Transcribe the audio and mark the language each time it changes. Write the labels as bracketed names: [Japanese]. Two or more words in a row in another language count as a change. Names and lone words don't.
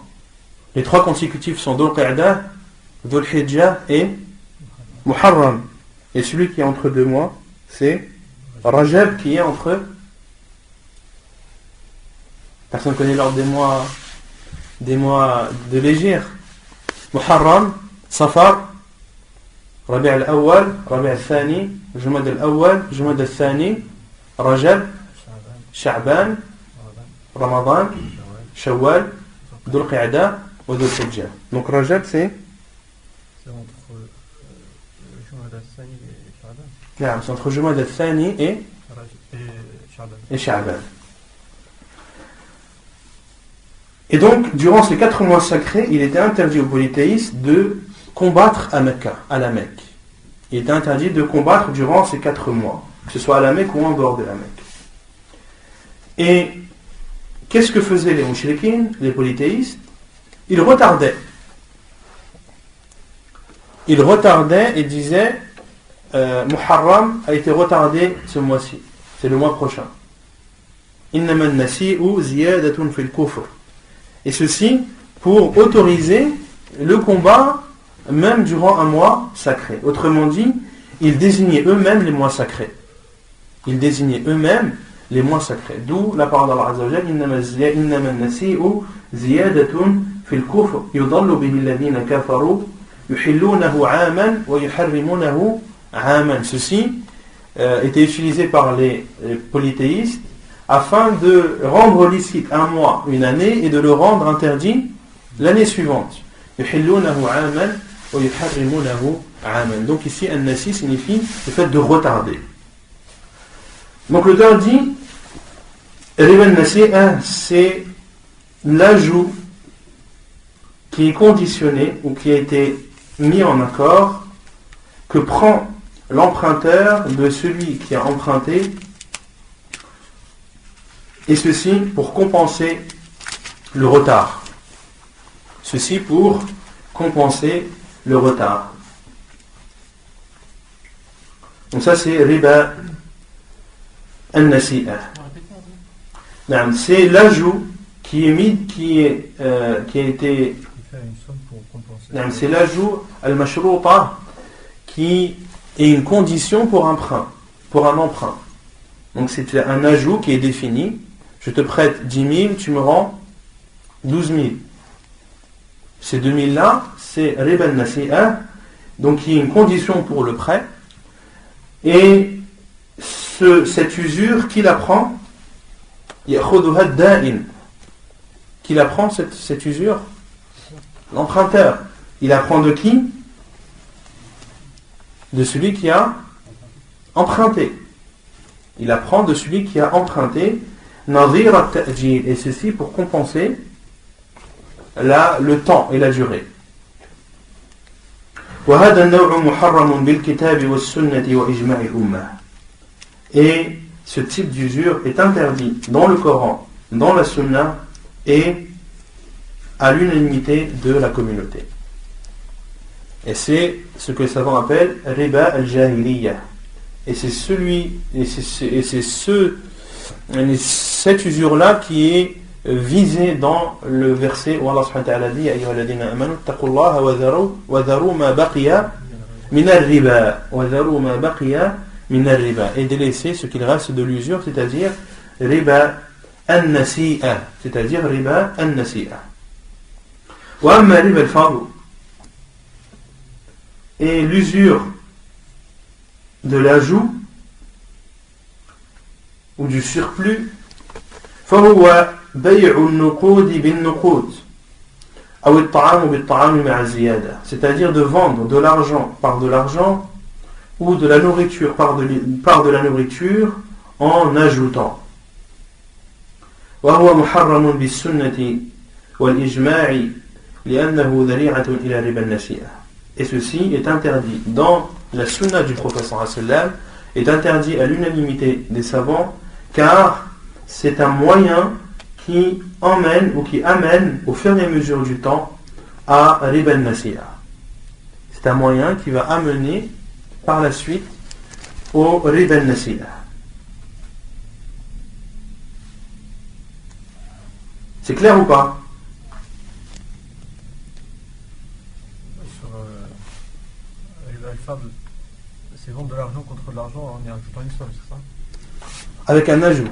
[French] Les 3 consécutifs sont Dhul Qi'dah, Dhul Hijjah et Muharram. Et celui qui est entre 2 mois, c'est Rajab qui est entre... Personne ne connaît l'ordre des mois de l'Hégire. Muharram, Safar, Rabi' al-Awwal, Rabi' al-Thani, Jumad al-Awwal, Jumad al-Thani, Rajab, Sha'ban, Ramadan, Shawwal, Dhul Qi'dah et Dhul Hijjah. Donc Rajab c'est entre Jumad al-Thani et Sha'ban. Non, c'est entre Jumad al-Thani et Sha'ban. Et donc, durant ces 4 mois sacrés, il était interdit aux polythéistes de combattre à Mecca, à la Mecque. Il était interdit de combattre durant ces 4 mois, que ce soit à la Mecque ou en dehors de la Mecque. Et qu'est-ce que faisaient les mouchriquines, les polythéistes? Ils retardaient il retardait et disait Muharram a été retardé ce mois-ci, c'est le mois prochain. [Arabic] إنما النسيء زيادة في الكفر. [French] Et ceci pour autoriser le combat même durant un mois sacré. Autrement dit, ils désignaient eux-mêmes les mois sacrés. Ils désignaient eux-mêmes les mois sacrés. D'où la parole d' [Arabic] الله عز وجل إنما النسيء زيادة في الكفر يضل به الذين كفروا يحلونه عاما ويحرمونه عاما. [French] Ceci était utilisé par les polythéistes afin de rendre licite un mois une année et de le rendre interdit l'année suivante. [Arabic] يحلونه عاما ويحرمونه عاما. [French] Donc ici an-nasi signifie le fait de retarder. Donc l'auteur dit [Arabic] ربا النسيئة, [French] c'est l'ajout qui est conditionné ou qui a été mis en accord que prend l'emprunteur de celui qui a emprunté, et ceci pour compenser le retard. Ceci pour compenser le retard. Donc ça c'est [Arabic] ربا النسيئة. [French] C'est l'ajout qui est mis, qui a été. C'est l'ajout al-mashruta qui est une condition pour un emprunt. Donc c'est un ajout qui est défini. Je te prête 10 000, tu me rends 12 000. Ces 2 000 là, c'est [Arabic] ربا النسيئة, [French] donc qui est une condition pour le prêt. Et cette usure, qui la prend? [Arabic] يأخذها الدائن. [French] Qui la prend cette usure? L'emprunteur. Il apprend de qui? De celui qui a emprunté. Il apprend de celui qui a emprunté, [Arabic] نظير التعجيل, [French] et ceci pour compenser le temps et la durée. [Arabic] وهذا النوع محرم بالكتاب والسنة وإجماع الأمة. [French] Et ce type d'usure est interdit dans le Coran, dans la Sunna et à l'unanimité de la communauté. Et c'est ce que les savants appellent [Arabic] ربا الجاهلية. [French] Et c'est cette usure-là qui est visée dans le verset où [Arabic] الله سبحانه وتعالى dit يا أيها الذين آمنوا اتقوا الله وذروا ما بقي من الربا وذروا ما بقي من الربا, [French] et délaisser ce qu'il reste de l'usure, c'est-à-dire [Arabic] ربا النسيئة, [French] c'est-à-dire [Arabic] ربا النسيئة. وأما ربا الفضل, [French] et l'usure de l'ajout ou du surplus, [Arabic] فهو بيع النقود بالنقود أو الطعام بالطعام مع الزيادة, [French] c'est-à-dire de vendre de l'argent par de l'argent ou de la nourriture par de la nourriture en ajoutant. [Arabic] وهو محرم بالسنة والإجماع لأنه ذريعة إلى ربا النسيئة. [French] Et ceci est interdit dans la sunna du prophète [Arabic] صلى الله عليه وسلم, [French] est interdit à l'unanimité des savants, car c'est un moyen qui emmène ou qui amène au fur et à mesure du temps à [Arabic] ربا النسيئة. [French] C'est un moyen qui va amener par la suite au [Arabic] ربا النسيئة. [French] C'est clair ou pas? Sur [Arabic] ربا الفضل, [French] c'est vendre de l'argent contre de l'argent en y ajoutant une somme, c'est ça? Avec un ajout.